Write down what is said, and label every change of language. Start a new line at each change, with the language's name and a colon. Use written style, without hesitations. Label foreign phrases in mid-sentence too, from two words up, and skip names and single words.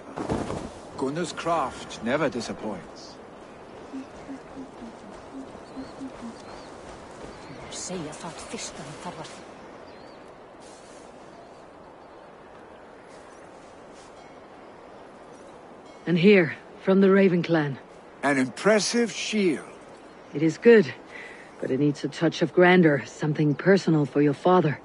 English: Gunnar's craft never disappoints.
Icelandic: Segja það fyrst að hann þarf að...
English: And here, from the Raven clan. An impressive shield. It is good, but it needs a touch of grandeur, something personal for your father.